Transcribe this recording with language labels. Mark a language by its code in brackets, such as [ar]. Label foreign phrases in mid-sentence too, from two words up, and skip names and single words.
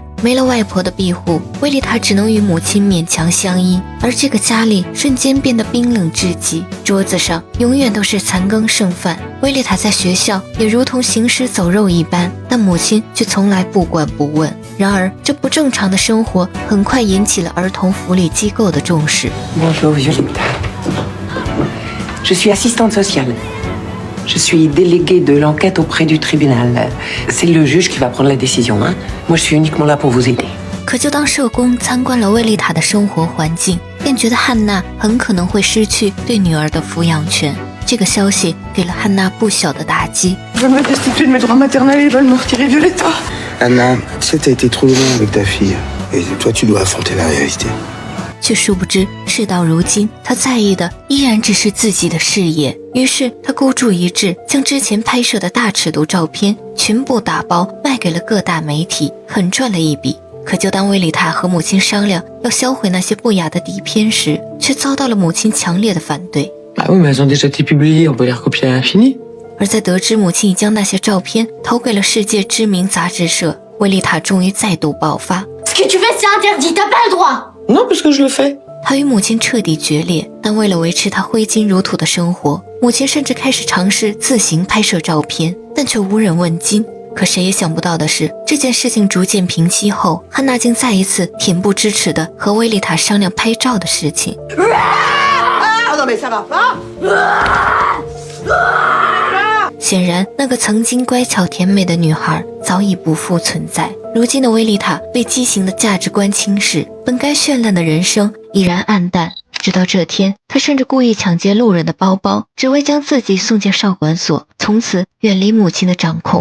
[zh] 没了外婆的庇护，威利塔只能与母亲勉强相依，而这个家里瞬间变得冰冷至极，桌子上永远都是残羹剩饭。威利塔在学校也如同行尸走肉一般，但母亲却从来不管不问。然而，这不正常的生活很快引起了儿童福利机构的重视。 [fr] Bonjour Violetta. Je suis assistante sociale. Je suis déléguée de l'enquête auprès du tribunal. C'est le juge qui va prendre la décision, hein. Moi, je suis uniquement là pour vous aider. [zh] 可就当社工参观了威利塔的生活环境，便觉得汉娜很可能会失去对女儿的抚养权。这个消息给了汉娜不小的打击。 [fr] Ils veulent me destituer de mes droits maternels, ils veulent me retirer Violetta. Anna, tu sais, t'as été trop loin avec ta fille. Et toi, tu dois affronter la réalité. [zh] 却殊不知，事到如今，他在意的依然只是自己的事业。于是他孤注一掷，将之前拍摄的大尺度照片全部打包卖给了各大媒体，狠赚了一笔。可就当威利塔和母亲商量要销毁那些不雅的底片时，却遭到了母亲强烈的反对。 [fr] Bah oui, mais elles ont déjà été publiées, on peut les recopier à l'infini. [zh] 而在得知母亲已将那些照片投给了世界知名杂志社，威利塔终于再度爆发。 [fr] Ce que tu fais, c'est interdit, t'as pas le droit. Non, parce que je le fais. [zh] 他与母亲彻底决裂，但为了维持他挥金如土的生活，母亲甚至开始尝试自行拍摄照片，但却无人问津。可谁也想不到的是，这件事情逐渐平息后，汉娜竟再一次恬不知耻地和威利塔商量拍照的事情。 [fr] Ah non mais ça va pas. [zh] 显然，那个曾经乖巧甜美的女孩早已不复存在。如今的威利塔被畸形的价值观侵蚀，本该绚烂的人生已然暗淡。直到这天，他甚至故意抢劫路人的包包，只为将自己送进少管所，从此远离母亲的掌控。